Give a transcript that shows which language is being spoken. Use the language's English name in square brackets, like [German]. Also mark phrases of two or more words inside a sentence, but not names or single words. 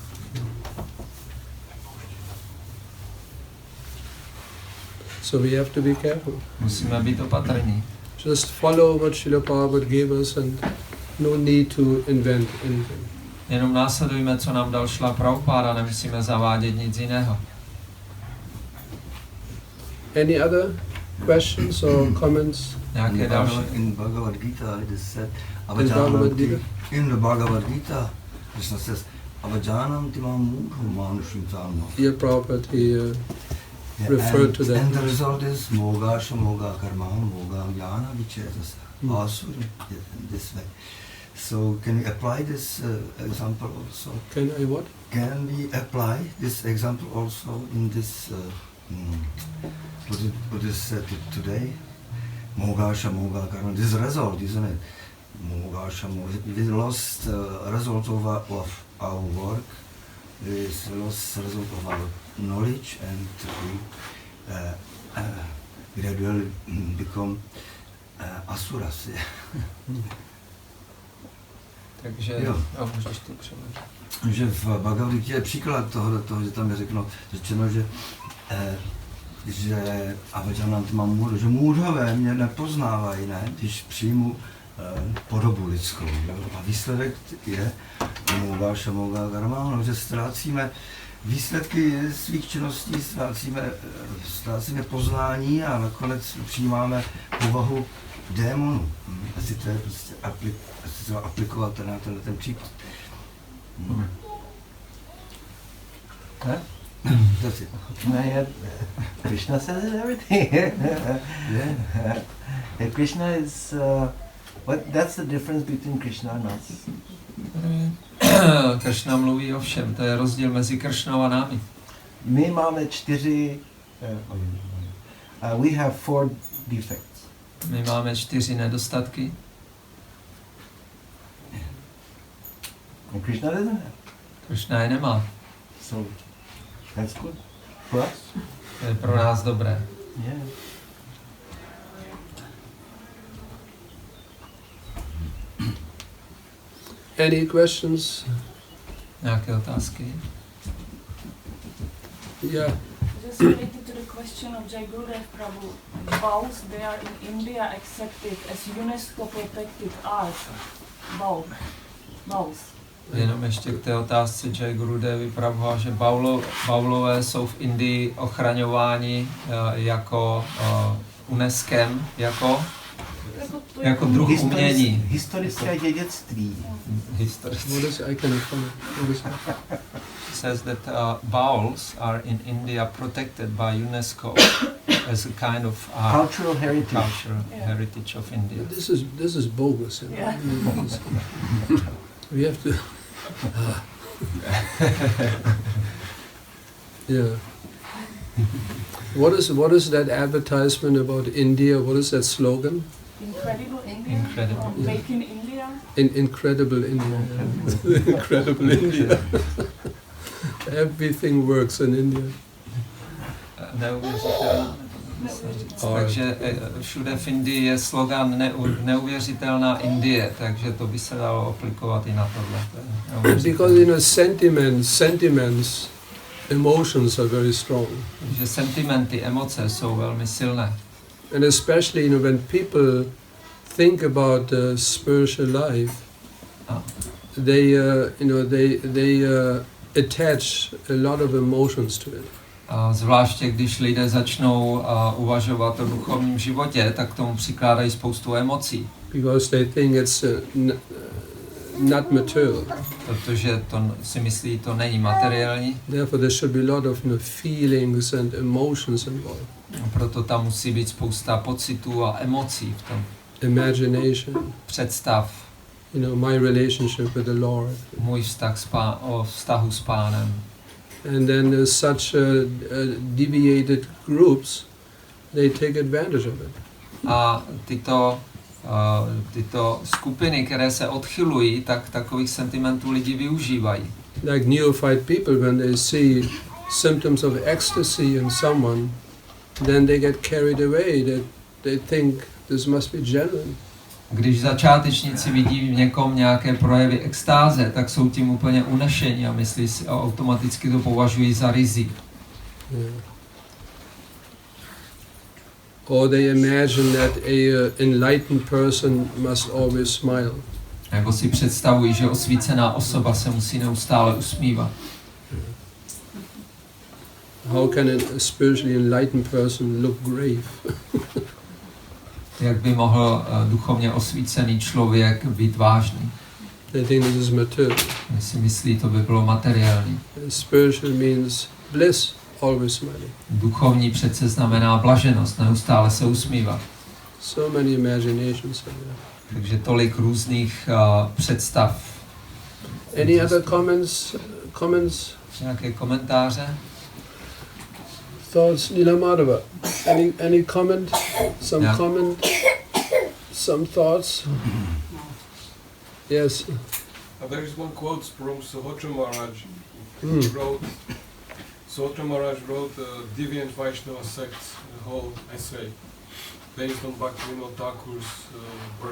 [English] So we have to be careful. [Czech] Musíme být opatrní. [English] Just follow what Srila Prabhupada gave us and no need to invent anything. [Czech] Jenom následujme, co nám dal Šrila Prabhupáda, nemusíme zavádět nic jiného. [English] Any other questions or comments? [Czech] Nějaké další? [English] In Bhagavad Gita it is said, In the Bhagavad Gita, Krishna says, [Sanskrit] Avajanam timam mudhu manushim tanma. [English] Yeah, Prabhupada, he referred to that. And the result is [Sanskrit] moga shamoga karma moga jnana vichesasa. [English] Also in this way. So can we apply this example also? Can I what? Can we apply this example also in this what is said today? [Sanskrit] Moga shamoga karma. [English] This result, isn't it? [Sanskrit] Moga shamoga. [English] We lost result of our work. This lost result of our knowledge, and we gradually become asuras. [Czech] Takže můžeš to přeložit. Že v Bhagavad Gita je příklad toho, že tam je řečeno, že [Sanskrit] Avajanantima můdho, [Czech] že můdhové mě nepoznávají, ne, když přijmu podobu lidskou. Jo? A výsledek je [Sanskrit] moga shamoga karma, [Czech] že ztrácíme výsledky svých činností, ztrácíme poznání a nakonec přijímáme povahu démonu. Asi to je prostě aplikovat na ten případ. [English] That's it. Krishna says everything. Yeah. Krishna is that's the difference between Krishna and us. [Czech] Kršna mluví o všem, to je rozdíl mezi Kršnou a námi. My máme 4, [English] we have 4 defects. [Czech] My máme 4 nedostatky. [English] And Krishna doesn't have. [Czech] Kršna je nemá. [English] So that's good for us. [Czech] To je pro nás dobré. [English] Yeah. Any questions? [Czech] Nějaké otázky? [English] Yeah. Just related to the question of Jay Gurudev Prabhu. Bowls, they are in India accepted as UNESCO protected art. Bowls. [Czech] Jenom ještě k té otázce Jay Gurudevi Prabhu, že baulové jsou v Indii ochraňováni jako UNESCOem, jako druh umění. Historické dědictví. [English] Says that bowls are in India protected by UNESCO as a kind of Cultural heritage. Heritage of India. This is bogus. Yeah. We have to. Yeah. What is that advertisement about India? What is that slogan? Incredible India. Incredible. Or Make in India. Incredible India. Incredible India. Everything works in India. [Czech] Neuvěřitelná. Takže všude v Indii je slogan neuvěřitelná Indie, takže to by se dalo aplikovat i na tohle. [English] Because sentiments, emotions are very strong. [Czech] Takže sentimenty, emoce jsou velmi silné. [English] And especially when people think about the spiritual life, they attach a lot of emotions to it. [Czech] A zvláště když lidé začnou uvažovat o duchovním životě, tak tomu přikládají spoustu emocí. [English] Because they think it's not material. [Czech] Protože to si myslí, to není materiální. [English] Therefore there should be a lot of feelings and emotions involved. [Czech] Proto tam musí být spousta pocitů a emocí v tom. [English] Imagination. [Czech] Představ. [English] My relationship with the Lord. [Czech] Můj vztah o vztahu s Pánem. [English] And then such deviated groups, they take advantage of it. [Czech] A tyto skupiny, které se odchylují, tak takových sentimentů lidi využívají. [English] Like neophyte people, when they see symptoms of ecstasy in someone, then they get carried away, that they think this must be genuine. [Czech] Když začátečníci vidí v někom nějaké projevy extáze, tak jsou tím úplně unešeni a myslí si a automaticky to považují za rizik. [English] Yeah. Or they imagine that a enlightened person must always smile. [Czech] Nebo si představují, že osvícená osoba se musí neustále usmívat. [English] How can a spiritually enlightened person look grave? [Czech] Jak by mohl duchovně osvícený člověk být vážný? [English] They think this is material. [Czech] Si myslí, to by bylo materiální. [English] Spiritual means bliss, always smiling. [Czech] Duchovní přece znamená blaženost, neustále se usmívat. [English] So many imaginations are there. [Czech] Takže tolik různých představ. [English] Any other comments? [Czech] Nějaké komentáře? [English] Thoughts, Nila Madhava? Any comment? Some comment? Some thoughts? Yes. There is one quote from Sohotra Maharaj. He wrote, Sohotra Maharaj wrote Deviant Vaishnava sects, the whole essay, based on Bhaktivinoda Thakur's work.